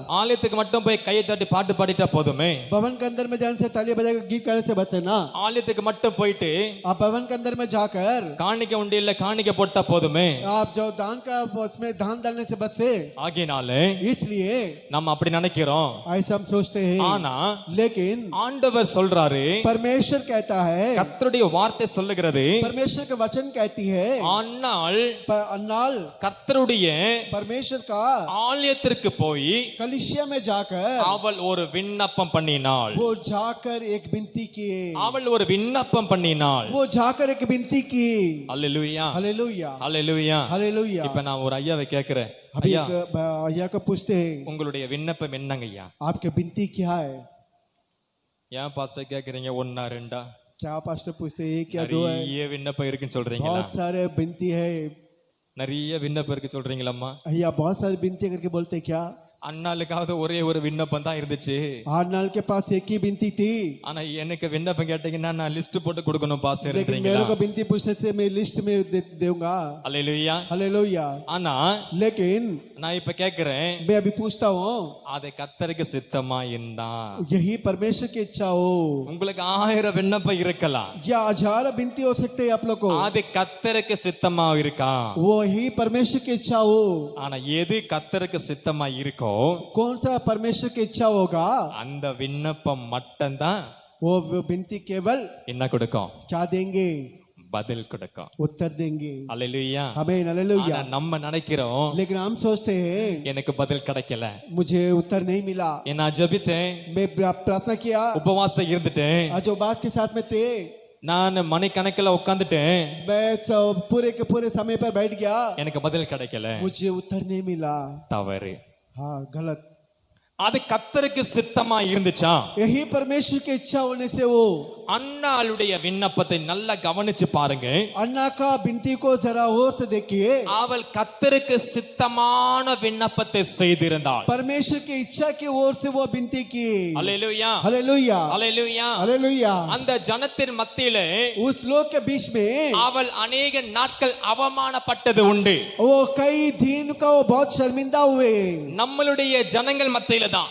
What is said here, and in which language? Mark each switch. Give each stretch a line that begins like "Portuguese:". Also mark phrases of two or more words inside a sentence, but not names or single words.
Tamil: ஆலயத்துக்கு மட்டும் போய் கையை தட்டி பாட்டு பாடிட்டா போதுமே.
Hindi: भवन के अंदर में जाने से ताली बजाकर गीत गाने से बस है ना.
Tamil: ஆலயத்துக்கு மட்டும் போயிட்டு
Hindi: आप भवन के अंदर में जाकर
Tamil: காணிக்க உண்டியல்ல காணிக்க போட்டா போதுமே.
Hindi: आप जो दान का उसमें दान डालने से बस है.
Tamil: ஆகினாலே
Hindi: इसलिए
Tamil: நம்ம அப்படி நினைக்கிறோம்.
Hindi: ऐसा हम सोचते हैं.
Tamil: ஆனா
Hindi: लेकिन
Tamil: ஆண்டவர் சொல்றாரு,
Hindi: परमेश्वर कहता है,
Tamil: கர்த்தருடைய வார்த்தை சொல்லுகிறது,
Hindi: परमेश्वर का वचन कहती है,
Tamil: अन्नाल கர்த்தருடைய
Hindi: परमेश्वर का
Tamil: ஆலயத்திற்கு போய்
Hindi: कलीसिया में जाकर
Tamil: அவள் ஒரு விண்ணப்பம் பண்ணினாள்.
Hindi: वो जाकर एक विनती की.
Tamil: அவள் ஒரு விண்ணப்பம் பண்ணினாள்.
Hindi: वो जाकर एक विनती की. हालेलुया हालेलुया हालेलुया हालेलुया.
Tamil: இப்ப நான் ஒரு ஐயாவை கேக்குறேன்,
Hindi: अभी
Tamil: ஐயா
Hindi: भैया को पूछते हैं,
Tamil: உங்களுடைய விண்ணப்பம் என்னங்க ஐயா?
Hindi: आपकी विनती क्या है?
Tamil: ஏன் பாஸ்டர் கேக்குறீங்க? ஒன்னா ரெண்டா?
Hindi: क्या पास्टर पूछते हैं क्या दो है?
Tamil: நிறைய விண்ணப்பம் இருக்குன்னு சொல்றீங்களா?
Hindi: बहुत सारे विनती है.
Tamil: நிறைய விண்ணப்பம் இருக்கு சொல்றீங்களம்மா?
Hindi: भैया बहुत सारी विनती करके बोलते क्या?
Tamil: அண்ணாளுக்காவது ஒரே ஒரு விண்ணப்பம் தான் இருந்துச்சு.
Hindi: अन्नाल के पास एक ही विनती थी.
Tamil: ஆனா எனக்கு விண்ணப்பம் கேட்டீங்கன்னா நான் லிஸ்ட் போட்டு கொடுக்கணும் பாஸ்டர்.
Hindi: लेकिन मेरे को विनती पूछने से मैं लिस्ट में दूंगा. हालेलुया हालेलुया.
Tamil: ஆனா
Hindi: लेकिन
Tamil: நான் இப்ப கேக்குறேன்,
Hindi: मैं अभी पूछता हूँ,
Tamil: அது கர்த்தருக்கு சித்தமா இருந்தா?
Hindi: यही परमेश्वर की इच्छा हो.
Tamil: உங்களுக்கு 1000 விண்ணப்பம் இருக்கலாம்,
Hindi: या 1000 विनती हो सकते हैं आप लोग को.
Tamil: அது கர்த்தருக்கு சித்தமா இருக்கா?
Hindi: वो ही परमेश्वर की इच्छा हो.
Tamil: ஆனா எது கர்த்தருக்கு சித்தமா இருக்கோ,
Hindi: कौन सा परमेश्वर की इच्छा होगा,
Tamil: அந்த விண்ணப்பம் மட்டும்தான்
Hindi: वो विनती केवल
Tamil: என்ன கொடுக்கும்?
Hindi: क्या देंगे?
Tamil: பதில் கொடுக்கும்,
Hindi: उत्तर देंगे.
Tamil: அல்லேலூயா.
Hindi: आमीन हालेलुया.
Tamil: நம்ம நினைக்கிறோம்,
Hindi: लेकिन हम सोचते हैं
Tamil: எனக்கு பதில் கிடைக்கல,
Hindi: मुझे उत्तर नहीं मिला.
Tamil: நான் ஜெபித்தேன்,
Hindi: मैं प्रार्थना किया,
Tamil: உபவாசம் இருந்துட்டேன்,
Hindi: आज उपवास के साथ में थे,
Tamil: நான் மணிக்கணக்கில் உட்கார்ந்துட்டேன்,
Hindi: मैं पूरे के पूरे समय पर बैठ गया,
Tamil: எனக்கு பதில் கிடைக்கல.
Hindi: मुझे उत्तर नहीं मिला.
Tamil: தவறு.
Hindi: हाँ गलत.
Tamil: அது கர்த்தருக்கு சித்தமா இருந்துச்சா?
Hindi: यही परमेश्वर की इच्छा होने से वो
Tamil: அன்னாளுடைய விண்ணப்பத்தை நல்லா கவனிச்சு பாருங்க.
Hindi: अन्ना का विनती को जरा और से देखिए.
Tamil: அவள் கர்த்தருக்கு சித்தமான விண்ணப்பத்தை செய்திருந்தாள்.
Hindi: परमेश्वर की इच्छा की ओर से वो विनती की.
Tamil: அல்லேலூயா
Hindi: हालेलुया
Tamil: அல்லேலூயா.
Hindi: हालेलुया.
Tamil: அந்த ஜனத்தின் மத்தியிலே
Hindi: उस लोग के बीच में
Tamil: அவள் अनेक நாட்கள் அவமானப்பட்டது உண்டு.
Hindi: वो कई दिन का वो बहुत शर्मिंदा हुए.
Tamil: நம்மளுடைய ஜனங்கள் மத்தியில தான்,